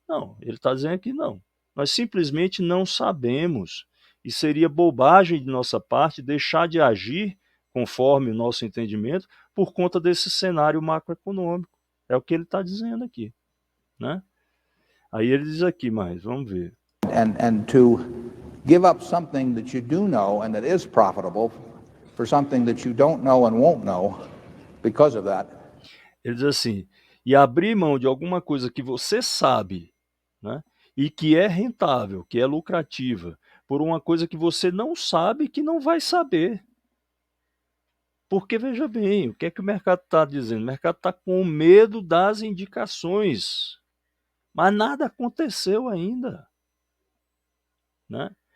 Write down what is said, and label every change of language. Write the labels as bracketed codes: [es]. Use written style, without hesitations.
[pt] Não, ele está dizendo que não. Nós simplesmente não sabemos. E seria bobagem de nossa parte deixar de agir conforme o nosso entendimento por conta desse cenário macroeconômico. É o que ele está dizendo aqui, né? Aí ele diz aqui mais, vamos ver. [en] and to give up something that you do know and that is profitable for something that you don't know and won't know because of that. [pt] Ele diz assim, e abrir mão de alguma coisa que você sabe, né, e que é rentável, que é lucrativa, por uma coisa que você não sabe, que não vai saber. Porque, veja bem, o que é que o mercado está dizendo? O mercado está com medo das indicações, mas nada aconteceu ainda, né?